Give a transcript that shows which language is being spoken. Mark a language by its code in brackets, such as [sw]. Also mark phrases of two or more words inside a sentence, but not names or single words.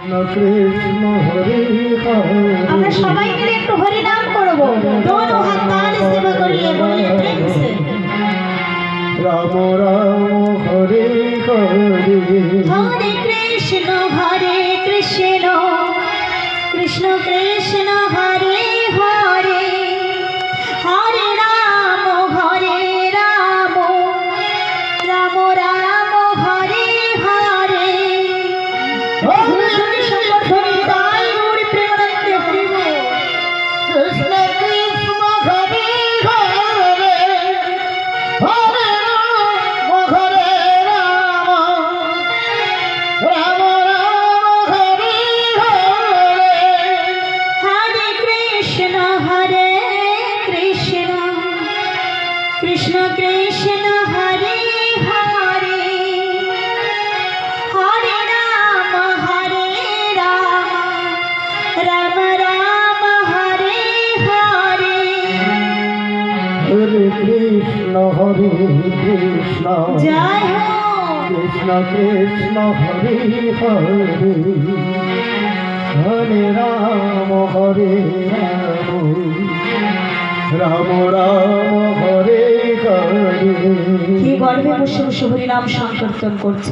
[sa] কৃষ্ণ হরে হরে। [bn] আমরা সবাই মিলে একটু হরি নাম করবো, [hi] दोनों हाथ ताल से पकड़िए बोलिए प्रेम से। [sa] রাম রাম হরে হরে। हरे कृष्ण कृष्ण कृष्ण हरे हरे, हरे राम राम राम हरे हरे। কৃষ্ণ কৃষ্ণ হরে হরে, হরে রাম হরে রাম, রাম রাম হরে হরে। हरे कृष्ण कृष्ण कृष्ण हरे हरे, हरे राम राम राम हरे हरे। হরে কৃষ্ণ কৃষ্ণ [hi] जय हो [sa] কৃষ্ণ কৃষ্ণ হরে হরে, হরে রাম রাম রাম হরে হরে। [bn] কি গর্বে বসে বসে হরিনাম সংকীর্তন করছে।